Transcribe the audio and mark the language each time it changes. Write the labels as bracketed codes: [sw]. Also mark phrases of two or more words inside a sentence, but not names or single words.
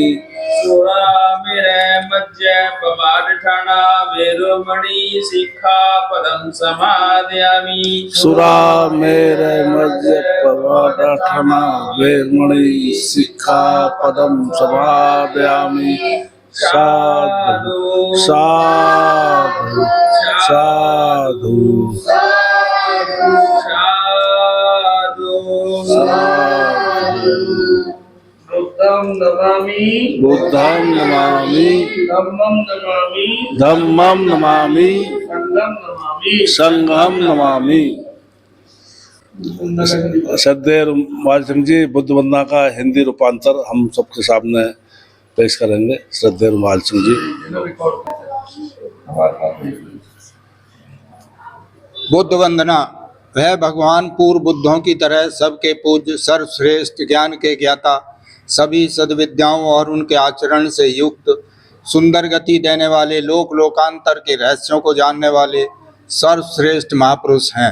[pi] सुरामेरे मज्ज पमार्ठना वेरमणि सिक्खापदं समादयामि सुरा मेरे मध्य पवाडठना वेरमणि सिक्खापदं समादयामि साधु साधु साधु साधु बुद्धं नमामि बुद्धं नमामि धम्मं नमामि धम्मं नमामि संघं नमामि संघं नमामि। [hi] श्रद्धेय महाराज सिंह जी बुद्ध वंदना का हिंदी रूपांतर हम सबके सामने पेश करेंगे। श्रद्धेय महाराज सिंह जी। बुद्ध वंदना। वह भगवान पूर्व बुद्धों की तरह सबके पूज्य सर्वश्रेष्ठ ज्ञान के ज्ञाता, सभी सद्विद्याओं और उनके आचरण से युक्त, सुंदर गति देने वाले, लोक लोकांतर के रहस्यों को जानने वाले सर्वश्रेष्ठ महापुरुष हैं।